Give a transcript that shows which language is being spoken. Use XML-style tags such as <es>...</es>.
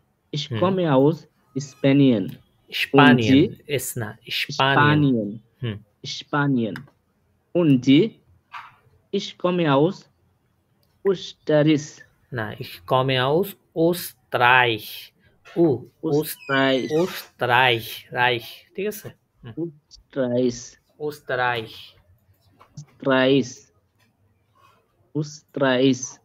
<de>Ich komme aus Spanien.</de> <bn>স্পানিয়ান S না, স্পানিয়ান।</bn> <de>Spanien. Und Sie? Ich komme aus Österreich. না, ich komme aus Österreich. Österreich.</de> <bn>Österreich, রাইখ, ঠিক আছে?</bn> <de>Österreich. Österreich. Österreich. Österreich.</de>